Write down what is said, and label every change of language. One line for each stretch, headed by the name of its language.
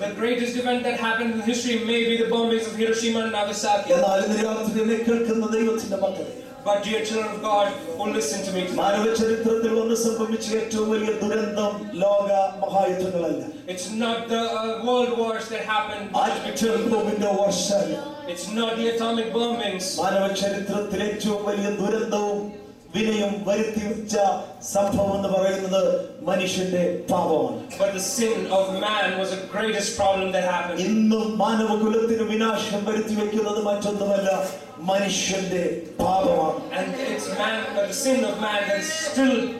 English: The greatest event that happened in history may be the bombings of Hiroshima and Nagasaki.
Malayalam: എന്നാൽ ഇന്ന് രാത്രി എന്നെ കേൾക്കുന്ന ദൈവത്തിന്റെ മക്കളെ,
English: But dear children of God who listen to me tonight,
Malayalam: മാനവ ചരിത്രത്തിൽ വന്ന് സംഭവിച്ച ഏറ്റവും വലിയ ദുരന്തം ലോക മഹായുദ്ധങ്ങളല്ല.
English: it's not the world wars that happened.
Malayalam: Atom ബോംബിന്റെ വർഷം,
English: It's not the atomic bombings.
Malayalam: മാനവ ചരിത്രത്തിലെ ഏറ്റവും വലിയ ദുരന്തവും വിനയം വരുത്തി വെച്ച സംഭവം എന്ന് പറയുന്നത് മനുഷ്യന്റെ പാപമാണ്.
English: But the sin of man was the greatest problem that happened.
Malayalam: ഇന്നും മാനവകുലത്തിന് വിനാശം വരുത്തി വെക്കുന്നത് മറ്റൊന്നുമല്ല, മനുഷ്യന്റെ പാപമാണ്.
English: And it's man, the sin of man that is still